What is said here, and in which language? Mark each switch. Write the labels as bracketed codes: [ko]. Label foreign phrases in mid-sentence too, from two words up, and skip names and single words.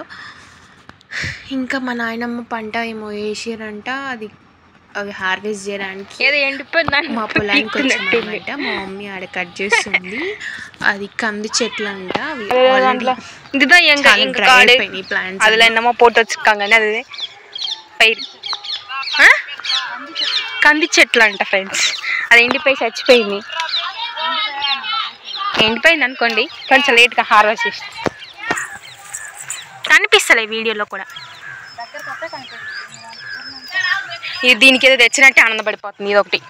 [te] ఇంకా మా నాయనమ్మ పంట ఏమో వేసారంట, అవి హార్వెస్ట్ చేయడానికి మా పొలానికి వచ్చామన్నమాట. మా మమ్మీ ఆడ కట్ చేస్తుంది. అది కంది చెట్లు అంట. అయిపోయినాయి ప్లాంట్స్. [ta] அதில் என்னமோ போட்டு வச்சுருக்காங்க, அது பயிர் [te] కంది చెట్లు అంట ఫ్రెండ్స్. అది ఎండిపోయి చచ్చిపోయింది, ఎండిపోయింది అనుకోండి. కొంచెం లేట్గా హార్వెస్ట్ చేసి కనిపిస్తలే వీడియోలో కూడా. ఇది దీనికి ఏదో తెచ్చినట్టే ఆనందపడిపోతుంది ఇది ఒకటి.